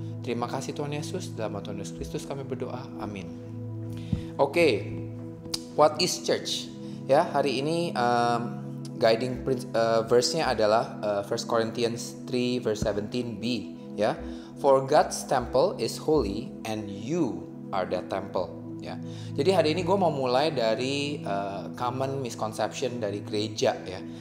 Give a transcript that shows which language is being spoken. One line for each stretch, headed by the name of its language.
Indonesian: Terima kasih Tuhan Yesus, dalam nama Tuhan Yesus Kristus kami berdoa, amin. Oke,
English: what is church?
Indonesian: Ya, hari ini guiding verse-nya adalah 1 Corinthians 3 verse 17b ya.
English: For God's temple is holy and you are that temple ya.
Indonesian: Jadi hari ini gue mau mulai dari common misconception dari gereja ya.